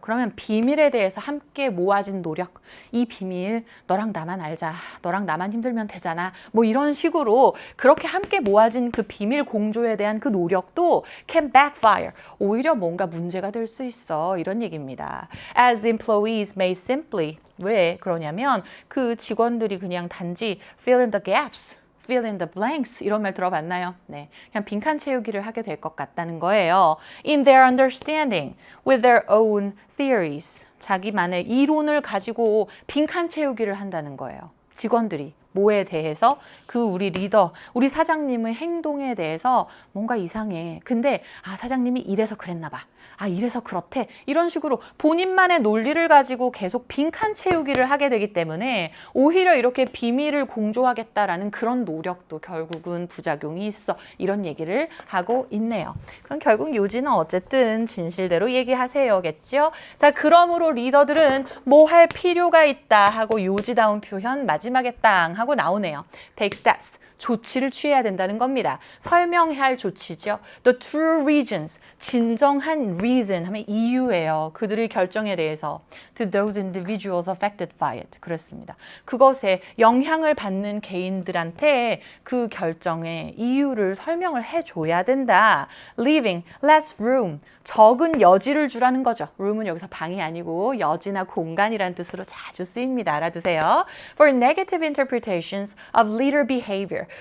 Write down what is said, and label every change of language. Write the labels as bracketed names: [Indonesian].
[Korean] 그러면 비밀에 대해서 함께 모아진 노력. 이 비밀 너랑 나만 알자. 너랑 나만 힘들면 되잖아. 뭐 이런 식으로 그렇게 함께 모아진 그 비밀 공조에 대한 그 노력도 [English] can backfire. [Korean] 오히려 뭔가 문제가 될 수 있어. 이런 얘기입니다. [English] As employees may simply [Korean] 왜 그러냐면 그 직원들이 그냥 단지 [English] fill in the gaps. fill in the blanks [Korean] 이런 말 들어봤나요? 네, 그냥 빈칸 채우기를 하게 될 것 같다는 거예요. [English] In their understanding, with their own theories. [Korean] 자기만의 이론을 가지고 빈칸 채우기를 한다는 거예요. 직원들이 뭐에 대해서 그 우리 리더, 우리 사장님의 행동에 대해서 뭔가 이상해. 근데 사장님이 이래서 그랬나 봐. 이래서 그렇대. 이런 식으로 본인만의 논리를 가지고 계속 빈칸 채우기를 하게 되기 때문에 오히려 이렇게 비밀을 공조하겠다라는 그런 노력도 결국은 부작용이 있어. 이런 얘기를 하고 있네요. 그럼 결국 요지는 어쨌든 진실대로 얘기하세요겠죠? 자, 그러므로 리더들은 뭐 할 필요가 있다 하고 요지다운 표현 마지막에 땅 하고 나오네요. [English] Take steps. [Korean] 조치를 취해야 된다는 겁니다. 설명해야 할 조치죠. [English] The true reasons, [Korean] 진정한 reason 하면 이유예요. 그들의 결정에 대해서. [English] To those individuals affected by it. [Korean] 그렇습니다. 그것에 영향을 받는 개인들한테 그 결정의 이유를 설명을 해줘야 된다. [English] Leaving less room, [Korean] 적은 여지를 주라는 거죠. room은 여기서 방이 아니고 여지나 공간이라는 뜻으로 자주 쓰입니다. 알아두세요. [English] For negative interpretations of leader behavior.